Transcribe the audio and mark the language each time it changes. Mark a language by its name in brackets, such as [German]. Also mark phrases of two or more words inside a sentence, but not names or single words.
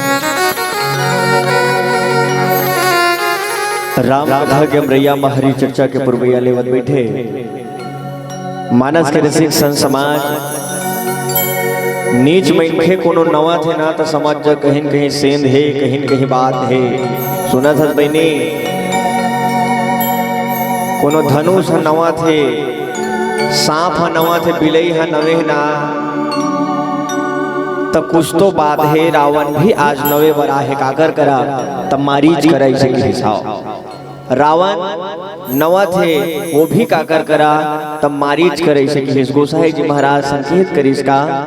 [Chhattisgarhi] राम कथा के अमरैया महरी चर्चा के पुरवैया लेवत बैठे मानस के रसिक संत समाज नीच मनखे कोनो नवा थे ना तो समाज जा कहीं कहीं सेंध है कहीं कहीं बात है सुना था बहनी कोनो धनुष नवा थे सांप नवा थे बिलई है नवे ना तब कुछ तो बात है रावण भी आज नवे बरा है काकर करा तब मारीच करा इसे हिसाब रावण नवा थे वो भी काकर करा तब मारीच करे इसे गोसाई जी महाराज संकेत करिस का